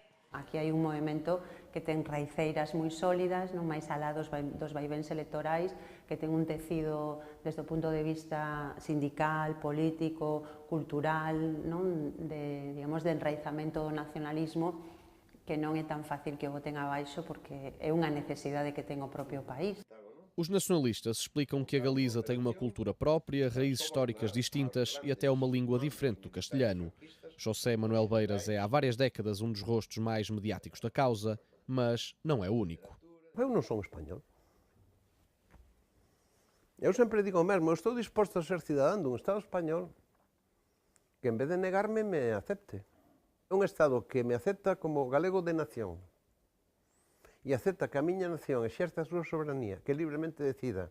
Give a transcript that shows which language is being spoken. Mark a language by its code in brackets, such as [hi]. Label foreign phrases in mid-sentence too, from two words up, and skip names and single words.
[gl] Aquí hai un movimento que ten raiceiras moi sólidas, non máis alá dos vaivens electorais, que ten un tecido desde o punto de vista sindical, político, cultural, non? De enraizamento do nacionalismo, que non é tan fácil que o boten abaixo porque é unha necesidade que ten o propio país. [pt] Os nacionalistas explicam que a Galiza tem uma cultura própria, raízes históricas distintas e até uma língua diferente do castelhano. José Manuel Beiras é há várias décadas um dos rostos mais mediáticos da causa, mas não é o único. [gl] Eu non son español. Eu sempre digo o mesmo, eu estou disposto a ser cidadán dun Estado español que en vez de negarme me acepte. É un Estado que me acepta como galego de nación e acepta que a miña nación exerce a súa soberanía, que libremente decida.